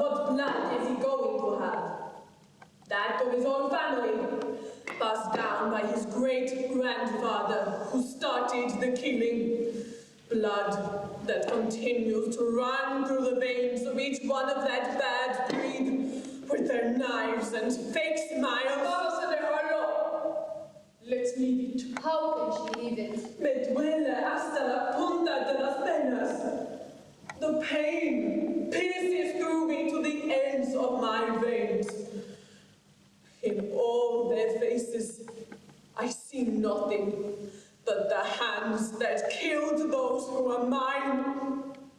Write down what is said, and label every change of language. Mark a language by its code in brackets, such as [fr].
[en] What blood is he going to have? That of his own family, passed down by his great-grandfather, who started the killing. Blood that continues to run through the veins of each one of that bad breed, with their knives and fake smiles. [es] Vamos a dejarlo. [en] Let's leave it. How can she leave it? [es] Me duele hasta la punta de las venas. [en] The pain pierces through me to the ends of my veins. In all their faces, I see nothing but the hands that killed those who are mine.